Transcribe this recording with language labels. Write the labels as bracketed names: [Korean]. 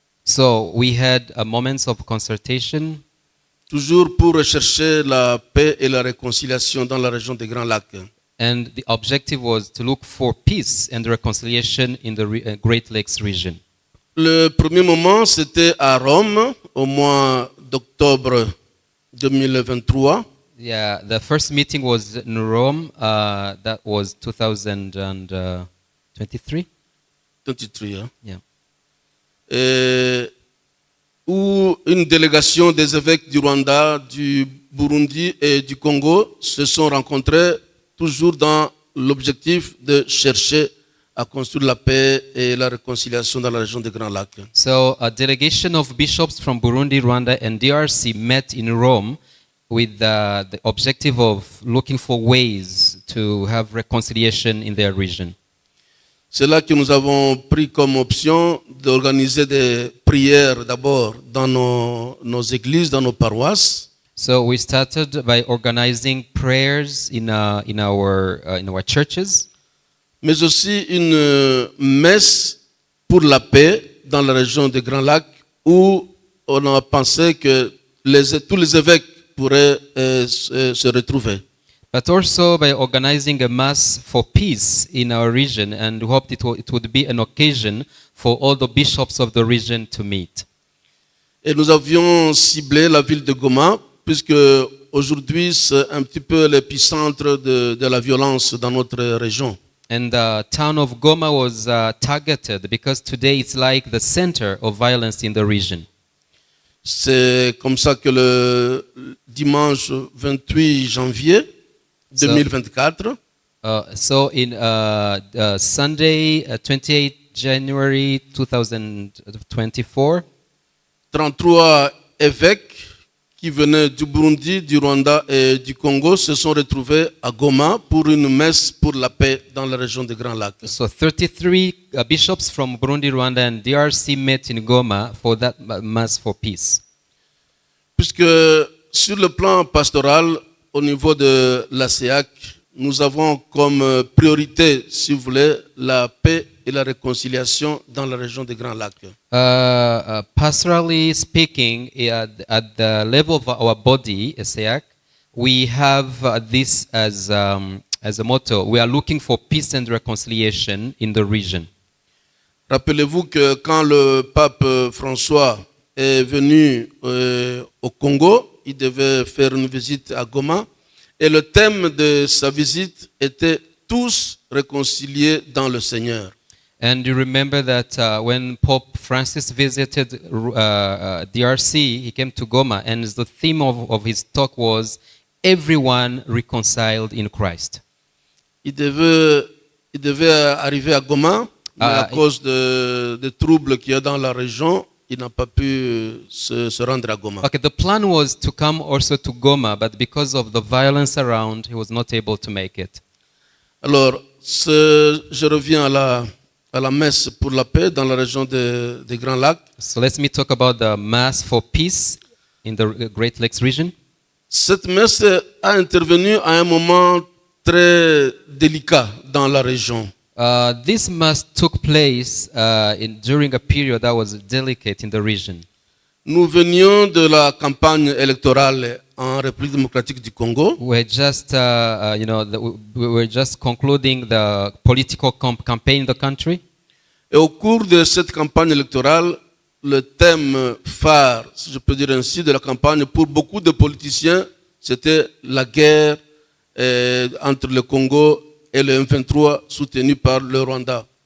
[English] So we had moments of consultation. [French] Toujours pour rechercher la paix et la réconciliation dans la région des Grands Lacs. [English] And the objective was to look for peace and reconciliation in the Great Lakes region. [French] Le premier moment, c'était à Rome, au mois d'octobre 2023. [English] Yeah, the first meeting was in Rome. That was 2023. [French] 23, hein? [English] Yeah. [French] Où une délégation des évêques du Rwanda, du Burundi et du Congo se sont rencontrés toujours dans l'objectif de chercher à construire la paix et la réconciliation dans la région des Grands Lacs. [English] So a delegation of bishops from Burundi, Rwanda, and DRC met in Rome with the objective of looking for ways to have reconciliation in their region. [French] C'est là que nous avons pris comme option d'organiser des prières d'abord dans nos églises, dans nos paroisses. [English] So we started by organizing prayers in our churches. [French] Mais aussi une messe pour la paix dans la région des Grands Lacs où on a pensé que tous les évêques pourraient se retrouver. [English] But also by organizing a mass for peace in our region, and we hoped it would be an occasion for all the bishops of the region to meet. [French] Et nous avions ciblé la ville de Goma, puisque aujourd'hui c'est un petit peu l'épicentre de la violence dans notre région. [English] And the town of Goma was targeted because today it's like the center of violence in the region. [French] C'est comme ça que le dimanche 28 janvier 2024, [English] so in Sunday, 28 January 2024, [French] 33 évêques qui venaient du Burundi, du Rwanda et du Congo se sont retrouvés à Goma pour une messe pour la paix dans la région des Grands Lacs. [English] So 33 bishops from Burundi, Rwanda, and DRC met in Goma for that mass for peace. [French] Puisque sur le plan pastoral, au niveau de la CEAC, nous avons comme priorité, si vous voulez, la paix et la réconciliation dans la région des Grands Lacs. [English] Pastorally speaking, at the level of our body, SEAC, we have this as a motto. We are looking for peace and reconciliation in the region. [French] Rappelez-vous que quand le pape François est venu au Congo. Il devait faire une visite à Goma. Et le thème de sa visite était « Tous réconciliés dans le Seigneur ». [English] And you remember that when Pope Francis visited DRC, he came to Goma, and the theme of his talk was everyone reconciled in Christ. [French] Il devait arriver à Goma, mais à cause des troubles qu'il y a dans la région, il n'a pas pu se rendre à Goma. [English] Okay, the plan was to come also to Goma, but because of the violence around, he was not able to make it. [French] Alors, je reviens à la messe pour la paix dans la région des Grands Lacs. [English] So let me talk about the Mass for Peace in the Great Lakes region. [French] Cette messe a intervenu à un moment très délicat dans la région. [English] This Mass took place during a period that was delicate in the region. [French] Nous venions de la campagne électorale en République démocratique du Congo. [English] We're just, we were just concluding the political campaign in the country. [French] Et au cours de cette campagne électorale, le thème phare, si je peux dire ainsi, de la campagne pour beaucoup de politiciens, c'était la guerre entre le Congo et le M23 soutenu par le Rwanda.